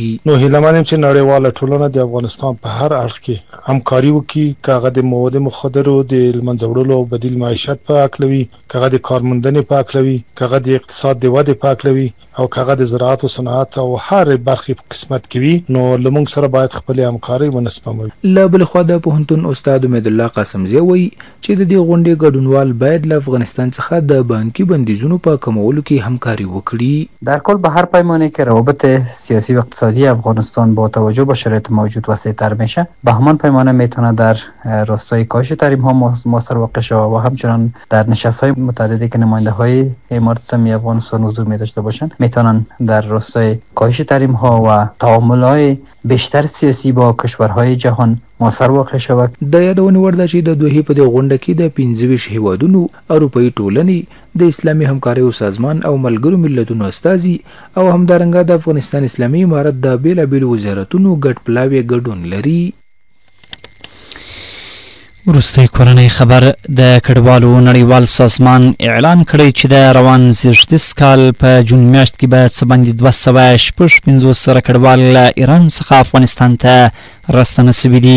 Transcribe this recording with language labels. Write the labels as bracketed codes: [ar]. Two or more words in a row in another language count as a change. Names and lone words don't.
[ps] نو هیله چې نړیواله ټولنه د افغانستان په هر اړخ کې همکاري وکړي، که هغه د مواد مخدرو د له منځه وړلو او بدیل معیشت په هکله وي، که هغه د کارموندنې په هکله وي، که هغه د اقتصاد د ودې په هکله وي، او که هغه د زراعت او صنعت او هر برخې په قسمت کې وي، نو له موږ سره باید خپلې همکارۍ ونه سپموي. له بلې خوا د پوهنتون استاد امید الله قاسمزی وایي چې د دې غونډې ګډونوال باید له افغانستان څخه د بانکي بندیزونو په کمولو کې همکاری وکړي. [fa] در کل به هر پیمانه که روابط سیاسی و اقتصادی افغانستان با توجه به شرایط موجود وسیع‌تر میشه، به همان پیمانه میتونه در راستای کاهش تحریم ها موثر واقع شود و همچنان در نشست‌های متعددی که نماینده‌های امارت اسلامی افغانستان حضور می‌داشته باشند میتونن در راستای کاهش تحریم ها و تعامل‌های بیشتر سیاسی با کشورهای جهان موثر واقع شود. [ps] د یادونې وړ ده چې د دوحې په دې غونډه کې د 25 هیوادونو، اروپایي ټولنې، د اسلامي همکاریو سازمان او ملګرو ملتونو استازي او همدارنګه د افغانستان اسلامي امارت د بېلابېلو وزارتونو ګډ پلاوی ګډون لري. وروستی کورنۍ خبر د کډوالو نړیوال سازمان اعلان کړی چې د روان زیږدیز کال په جون میاشت کې به څه باندې 256 سره کډوال له ایران څخه افغانستان ته راستنه سوي دي.